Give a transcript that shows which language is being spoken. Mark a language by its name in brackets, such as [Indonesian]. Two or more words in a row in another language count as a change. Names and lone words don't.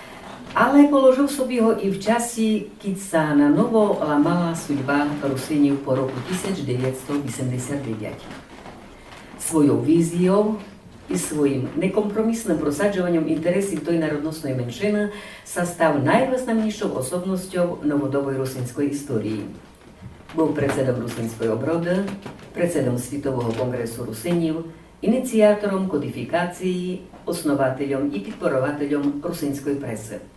[Rusyn] але положив собі його і в часі, [Slovak] keď sa na novo [Rusyn] ламала судьба Русинів по року 1989. [Slovak] Svojou víziou [Rusyn] і своїм некомпромісним просаджуванням інтересів тої народностної меншини sa став найвизнавнішою особністю новодобої русинської історії. Був председом Русинської оброди, председом Світового конгресу русинів, ініціатором кодифікації, основателем і підпорователем русинської преси.